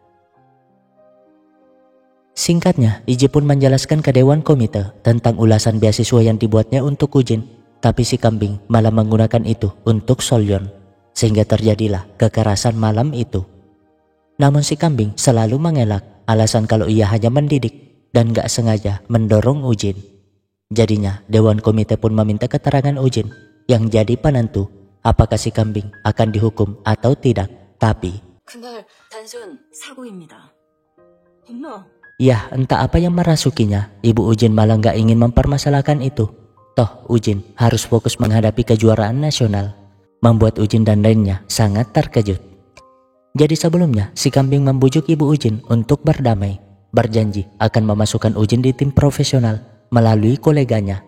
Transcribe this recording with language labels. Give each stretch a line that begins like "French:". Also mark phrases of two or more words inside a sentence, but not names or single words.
Indonesian: Singkatnya, Iji pun menjelaskan ke Dewan Komite tentang ulasan beasiswa yang dibuatnya untuk Ujin, tapi si kambing malah menggunakan itu untuk Solyon, sehingga terjadilah kekerasan malam itu. Namun si kambing selalu mengelak alasan kalau ia hanya mendidik dan gak sengaja mendorong Ujin. Jadinya, Dewan Komite pun meminta keterangan Ujin yang jadi penentu apakah si kambing akan dihukum atau tidak. Tapi,
Korean: 그날 단순 사고입니다. 엄마.
Indonesian: ya entah apa yang merasukinya, Ibu Ujin malah gak ingin mempermasalahkan itu. Toh Ujin harus fokus menghadapi kejuaraan nasional. Membuat Ujin dan lainnya sangat terkejut. Jadi sebelumnya si kambing membujuk Ibu Ujin untuk berdamai. Berjanji akan memasukkan Ujin di tim profesional melalui koleganya.